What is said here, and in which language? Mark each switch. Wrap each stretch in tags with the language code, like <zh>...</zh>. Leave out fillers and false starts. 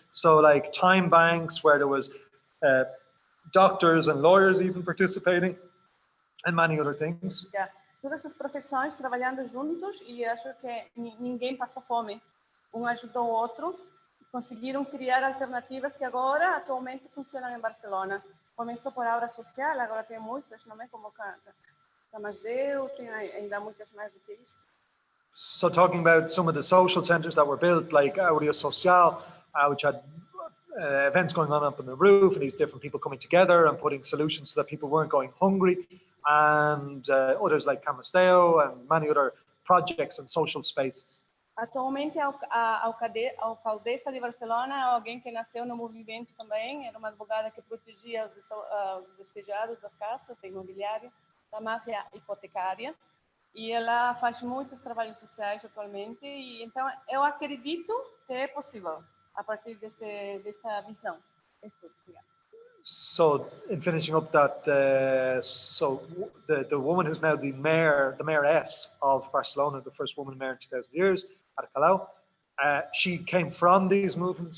<en>So like time banks, where there was doctors and lawyers even participating, and many other things. Yeah.</en> <pt>Todas essas profissões trabalhando juntos, e acho que ninguém passou fome. Um ajudou o outro, conseguiram criar alternativas que agora atualmente funcionam em Barcelona. Começou por obra social, agora tem muitas, não é como Camasdeu, tem ainda muitas mais do que isso.</pt> <en>So talking about some of the social centres that were built, like Audio Social, which had events going on up on the roof, and these different people coming together and putting solutions so that people weren't going hungry, and others like Camasteo and many other projects and social spaces.</en> <pt>Atualmente, a alcaldesa de Barcelona é alguém que nasceu no movimento também, era uma advogada que protegia os despejados das casas, da imobiliária, da máfia hipotecária, e ela faz muitos trabalhos sociais atualmente, e então eu acredito que é possível a partir desta visão.</pt> <en>So in finishing up that, so the woman who's now the mayoress of Barcelona, the first woman mayor in 2000 years, Ada Colau, she came from these movements.</en>